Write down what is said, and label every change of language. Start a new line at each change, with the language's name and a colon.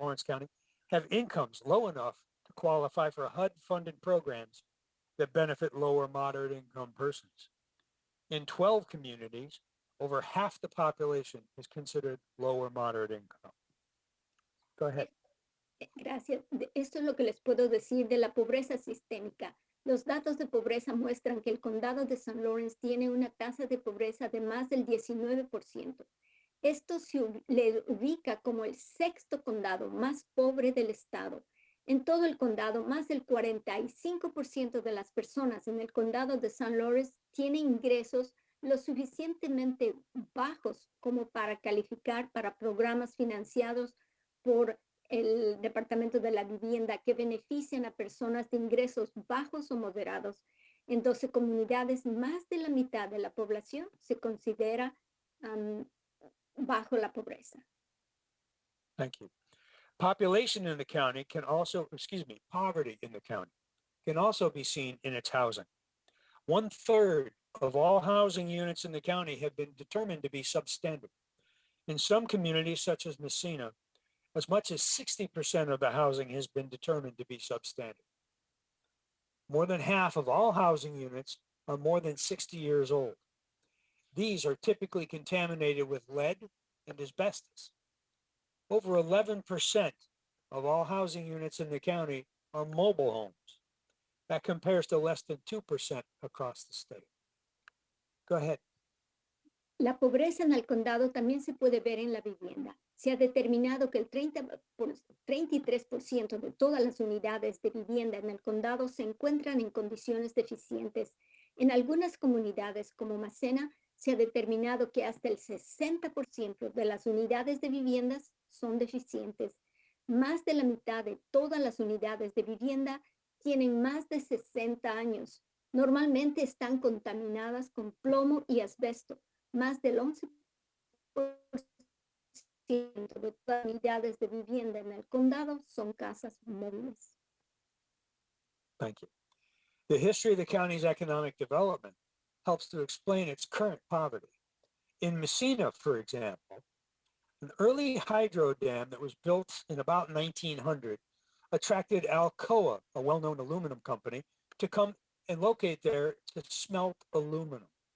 English: Lawrence County have incomes low enough to qualify for HUD-funded programs that benefit lower moderate income persons. In 12 communities, over half the population is considered lower moderate income. Go ahead.
Spanish: Gracias. Esto es lo que les puedo decir de la pobreza sistémica. Los datos de pobreza muestran que el condado de St. Lawrence tiene una tasa de pobreza de más del 19%. Esto le ubica como el 6º condado más pobre del estado. En todo el condado, más del 45% de las personas en el condado de St. Lawrence tienen ingresos lo suficientemente bajos como para calificar para programas financiados por el Departamento de la Vivienda que benefician a personas de ingresos bajos o moderados. En 12 comunidades, más de la mitad de la población se considera bajo la pobreza.
English: Thank you. Population in the county can also, poverty in the county can also be seen in its housing. 1/3 of all housing units in the county have been determined to be substandard. In some communities, such as Messina, as much as 60% of the housing has been determined to be substandard. More than half of all housing units are more than 60 years old. These are typically contaminated with lead and asbestos. Over 11% of all housing units in the county are mobile homes. That compares to less than 2% across the state. Go ahead.
Spanish: La pobreza en el condado también se puede ver en la vivienda. Se ha determinado que el 33% de todas las unidades de vivienda en el condado se encuentran en condiciones deficientes. En algunas comunidades como Macena, se ha determinado que hasta el 60% de las unidades de viviendas son deficientes. Más de la mitad de todas las unidades de vivienda tienen más de 60 años. Normalmente están contaminadas con plomo y asbesto. Más del 11% de todas las unidades de vivienda en el condado son casas móviles.
English: Thank you. The history of the county's economic development helps to explain its current poverty. In Messina, for example, an early hydro dam that was built in about 1900 attracted Alcoa, a well-known aluminum company, to come and locate there to smelt aluminum.